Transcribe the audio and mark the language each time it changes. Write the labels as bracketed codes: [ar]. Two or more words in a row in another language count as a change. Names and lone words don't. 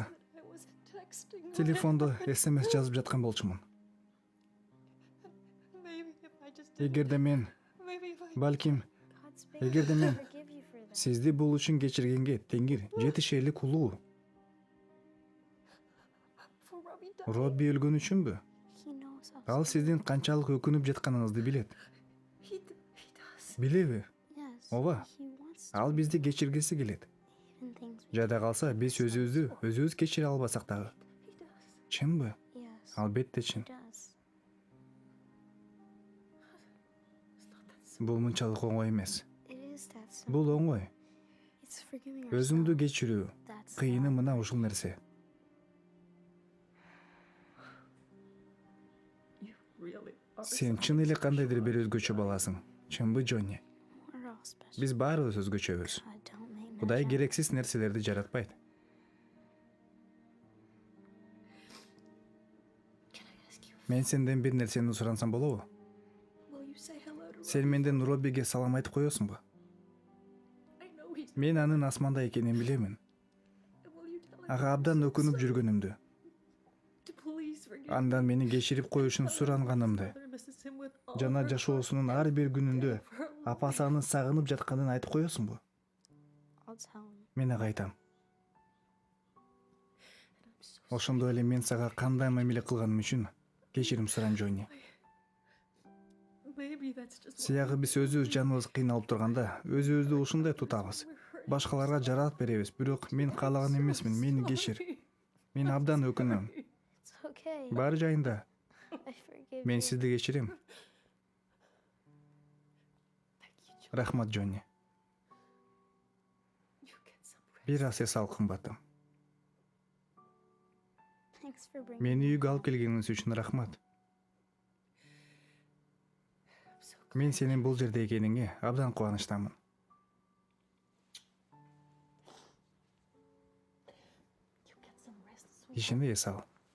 [en] I was texting. [ky] телефондо СМС жазып жаткан болчумун. [en] Maybe if I just [ky] Эгерде мен, [en] maybe if I [ky] балким, [en] God's big [ky] эгерде мен [en] forgive you for that. [ky] сизди бул үчүн кечиргенге Теңир жетишерлик улуу. [en] for Robbie died. [ky] Робби өлгөн үчүнбү? [en] He knows how. [ky] Ал сиздин канчалык өкүнүп жатканыңызды билет. [en] He does. [ky] Билеби? [en] Yes. [ky] Ооба. [en] He wants to [ky] Ал бизди кечиргиси келет. [en] even things we [ky] Жада калса биз өзүбүз кечире албасак дагы. [en] He does. [ky] Чынбы? [en] Yes. [ky] Албетте [en] He [ky] чын. [en] does. [ky] Бул мынчалык оңой эмес. [en] It is that simple. [ky] Бул оңой. [en] It's forgiving [ky] Өзүңдү [en] ourselves. [ky] кечирүү. [en] That's [ky] Кыйыны мына ушул нерсе. [en] You really are. [ky] Сен чын эле кандайдыр бир өзгөчө баласың. Чынбы, Джонни? [en] we're all special. [ky] Биз баарыбыз өзгөчөбүз. [en] God don't make no [ky] Кудай [en] judgment. [ky] керексиз нерселерди жаратпайт. [en] Can I ask you? [ky] Мен сенден бир нерсени сурансам болобу? [en] Will you say hello to [ky] Сен менден Роббиге салам айтып коесуңбу? [en] I know he's. [ky] Мен анын асманда экенин билемин. [en] Will you tell him [ky] Ага абдан өкүнүп жүргөнүмдү. [en] to please forgive [ky] Андан мени кечирип коюшун суранганымды. [en] Mother misses him with all [ky] Жана [en] her [ky] жашоосунун ар бир күнүндө [en] heart of her life. [ky] апасы аны сагынып жатканын айтып коесуңбу? [en] I'll tell him. [ky] Мен ага айтам. [en] I'm so [ky] Ошондой эле мен сага кандай мамиле кылганым үчүн кечирим сурайм, Джонни. Maybe that's just Сиягы биз өзүбүз жаныбыз кыйналып турганда өзүбүздү ушундай тутабыз. Башкаларга жарат беребиз, бирок мен каалаган эмесмин, мени кечир. Мен абдан өкүнөм. [en] It's okay. [ky] Баары жайында. [en] I forgive [ky] Мен [en] you. [ky] сизди кечирем. Рахмат, Джонни. [en] You get some rest. [ky] Бир аз эс ал, кымбатым. [en] Thanks for bringing [ky] Мени үйгө алып келгениңиз үчүн рахмат. [en] I'm so glad. [ky] Мен сенин бул жерде экениңе абдан кубанычтамын. [en] You get some rest, sweet. [ky] Ишинде эс ал.